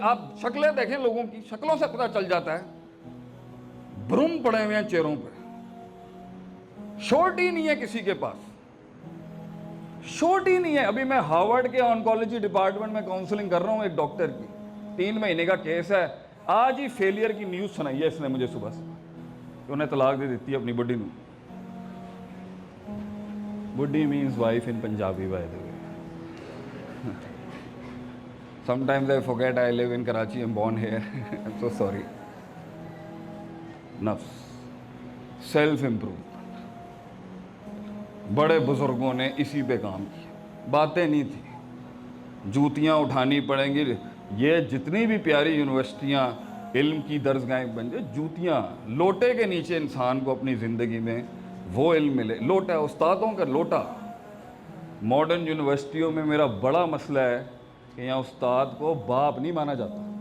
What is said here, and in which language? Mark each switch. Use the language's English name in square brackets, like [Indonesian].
[Urdu] آپ شکلیں دیکھیں لوگوں کی, شکلوں سے پتہ چل جاتا ہے. بھرم پڑے ہوئے ہیں چہروں پہ, شورٹی نہیں ہے کسی کے پاس, شورٹی نہیں ہے. ابھی میں ہارورڈ کے آنکولوجی ڈپارٹمنٹ میں کاؤنسلنگ کر رہا ہوں ایک ڈاکٹر کی, 3 مہینے کا کیس ہے. آج ہی فیلئر کی نیوز سنائی ہے اس نے مجھے صبح سے, کہ انہیں طلاق دے دیتی ہے اپنی بڈی نو. [English] بڈی means wife in Punjabi by the way. Sometimes I forget I live in Karachi, I'm born here. I'm so sorry. [Urdu] نفس, سیلف امپروومنٹ, بڑے بزرگوں نے اسی پہ کام کیا. باتیں نہیں تھیں, جوتیاں اٹھانی پڑیں گی. یہ جتنی بھی پیاری یونیورسٹیاں علم کی درسگاہیں بن جائے, جوتیاں, لوٹے کے نیچے انسان کو اپنی زندگی میں وہ علم ملے. لوٹا, استادوں کا لوٹا. ماڈرن یونیورسٹیوں میں میرا بڑا مسئلہ ہے کہ یہاں استاد کو باپ نہیں مانا جاتا.